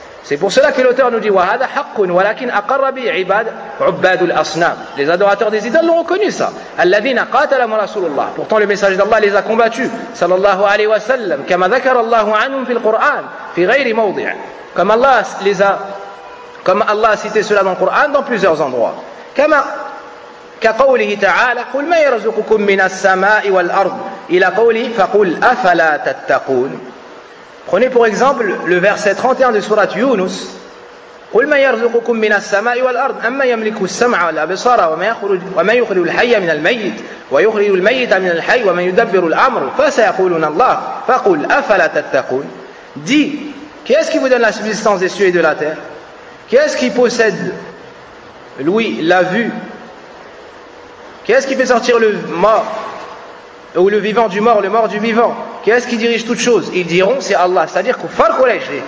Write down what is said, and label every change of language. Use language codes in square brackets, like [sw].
[fr] C'est pour cela que l'auteur nous dit [ar] wa hadha haqqun walakin aqarra bi ibad 'ubad al-asnam. [fr] Les adorateurs des idoles l'ont reconnu ça. [ar] Alladhina qatalahum rasulullah. [fr] Pourtant le messager d'Allah les a combattus [ar] sallallahu alayhi wa sallam, [fr] comme [ar] dhakara Allah 'anhum fil Qur'an fi ghayri mawdi'. [fr] Comme Allah les a Comme Allah a cité cela dans le Coran dans plusieurs endroits. Comme qu'à [ar] قوله تعالى قل ما يرزقكم من السماء والارض الى قوله فقل افلا تتقون. [fr] Prenez pour exemple le verset 31 de sourate Yunus. [ar] قل ما يرزقكم من السماء والارض اما يملك السمع والابصار ومن يخرج الحي من الميت ويخرج الميت من الحي ومن يدبر الامر فسيقولون الله فقل افلا تتقون. [fr] Dit qui est-ce qui vous donne la subsistance des cieux et de la terre? Qui est-ce qui possède lui la vue? Qui est-ce qui fait sortir le mort ou le vivant du mort, le mort du vivant? Qui est-ce qui dirige toutes choses? Ils diront c'est Allah. C'est-à-dire Kuffar Quraysh.